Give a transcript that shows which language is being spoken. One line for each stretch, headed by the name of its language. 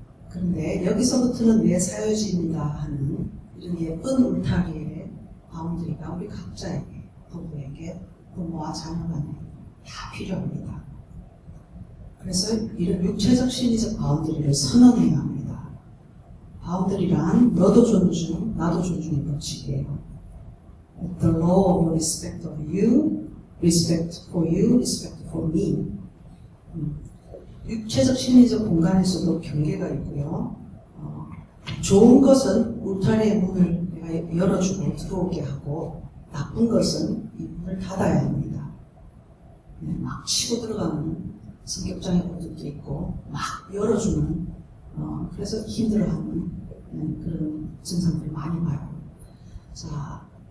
Korean: 그런데 여기서부터는 내 사유지입니다 하는 이런 예쁜 울타리의 바운더리가 우리 각자에게, 부부에게, 부모와 자녀 간에 다 필요합니다. 그래서 이런 육체적 심리적 바운더리를 선언해야 합니다. 바운더리란 너도 존중, 나도 존중의 법칙이에요.
English: The law of respect of you, respect for you, respect for me.
Korean: 육체적 심리적 공간에서도 경계가 있고요. 좋은 것은 울타리의 문을 내가 열어주고 들어오게 하고 나쁜 것은 이 문을 닫아야 합니다. 막 치고 들어가는 성격장애 분들도 있고 막 열어주는 그래서 힘들어하는 그런 증상들을 많이 봐요. 자,